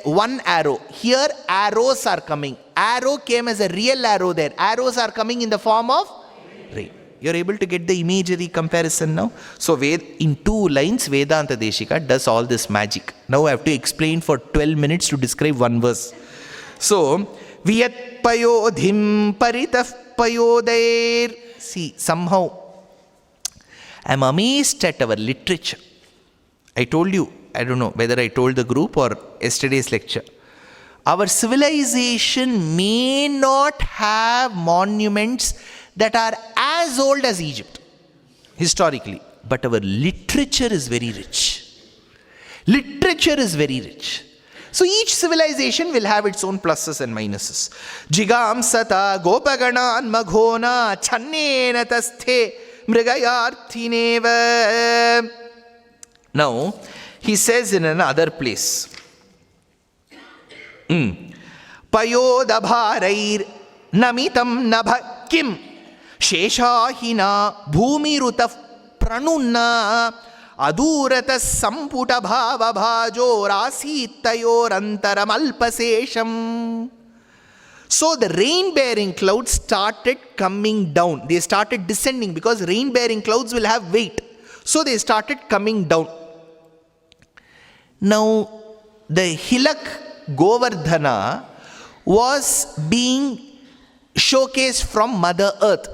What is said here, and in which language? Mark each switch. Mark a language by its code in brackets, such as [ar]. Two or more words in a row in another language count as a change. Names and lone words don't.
[en] One arrow. Here arrows are coming. Arrow came as a real arrow there. Arrows are coming in the form of rain. You're able to get the imagery comparison now? So in 2 lines, Vedanta Desika does all this magic. Now I have to explain for 12 minutes to describe one verse. So, [sa] Viyat payodhim paritaf payodair. [en] See, somehow, I'm amazed at our literature. I told you, I don't know whether I told the group or yesterday's lecture. Our civilization may not have monuments that are as old as Egypt, historically. But our literature is very rich. Literature is very rich. So each civilization will have its own pluses and minuses. [sa] Jigam sata gopaganan maghona channena tasthe mrigayarthineva. [en] Now, he says in another place, [sa] Payodabharair namitam nabhakim Sheshahina bhumirutaf pranunna adurata samputa bhava bhajo rasitayorantaram alpasesham. [en] So the rain-bearing clouds started coming down. They started descending because rain-bearing clouds will have weight. So they started coming down. Now the hilak Govardhana was being showcased from Mother Earth.